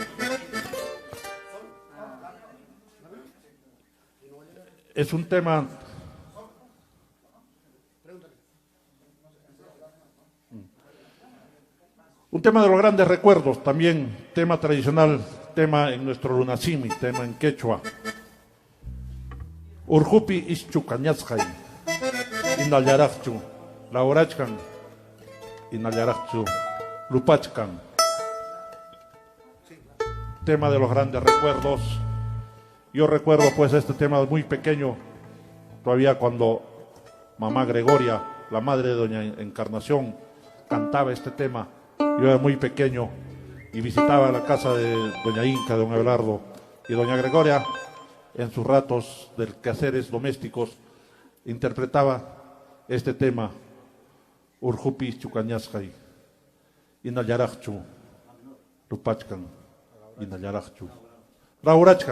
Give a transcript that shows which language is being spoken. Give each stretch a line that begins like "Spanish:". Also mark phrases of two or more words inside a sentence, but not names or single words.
Spanish: Es un tema de los grandes recuerdos, también tema tradicional, tema en nuestro Lunacimi, tema en quechua.
Quechua: Urjupi ischu cañazjay, inallarakchu, laurachkan, inallarakchu, lupachkan.
Spanish: Tema de los grandes recuerdos. Yo recuerdo pues este tema muy pequeño, todavía cuando mamá Gregoria, la madre de doña Encarnación, cantaba este tema. Yo era muy pequeño y visitaba la casa de doña Inca, de don Abelardo, y doña Gregoria, en sus ratos de quehaceres domésticos, interpretaba este tema,
Quechua: Urjupi Chucañasjay, Inallarakchu, Lupachkan, Inallarakchu, Raurachkan.